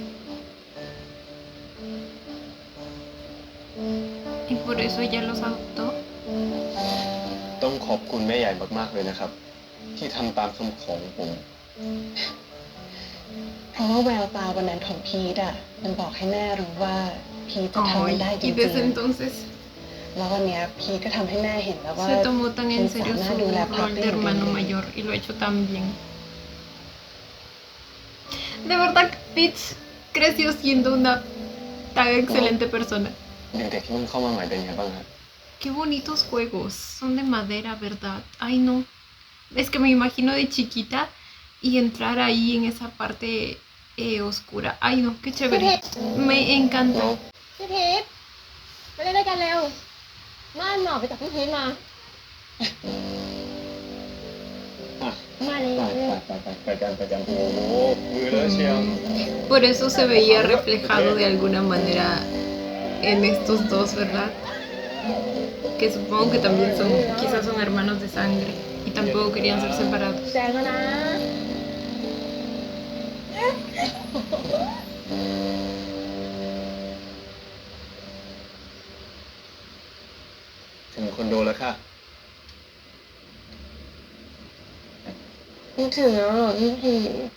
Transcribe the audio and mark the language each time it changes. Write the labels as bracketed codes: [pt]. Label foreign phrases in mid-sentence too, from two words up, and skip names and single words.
[es] Y por eso ella los adoptó. [th] ต้องขอบคุณแม่ใหญ่มากๆเลยนะครับ ที่ทำตามคำขอของผม เพราะว่าแววตาวันนั้นของพีทอะมันบอกให้แม่รู้ว่าพีทจะทำมันได้จริ [es] y [th] ง [es] desde entonces [th] ๆแล้ววันเนี้ยพีทก็ทำให้แม่เห็นแล้วว่า [es] se tomó tan en serio su Pensaba durar rol de rápido. hermano mayor y lo ha hecho tan bien. De verdad, Peach creció siendo una tan excelente persona. [th] เด็กๆที่เพิ่งเข้ามาใหม่เป็นไงบ้างครับ [es] Qué bonitos juegos. Son de madera, ¿verdad? Ay, no. Es que me imagino de chiquita y entrar ahí en esa parte oscura. Ay, no, qué chévere. Me encanta. [th] พี่พีทมาเล่นด้วยกันเร็วม่านหนอไปจับพี่พีทมา มาเลย ไปกันโอ้โหมือเลอะเชียว [es] Por eso se veía reflejado de alguna manera en estos dos, ¿verdad? Que supongo que también son, quizás son hermanos de sangre y tampoco querían ser separados. [th] แซงแล้วนะ ถึงคอนโดแล้วค่ะ นึกถึงแล้วเหรอพี่พีท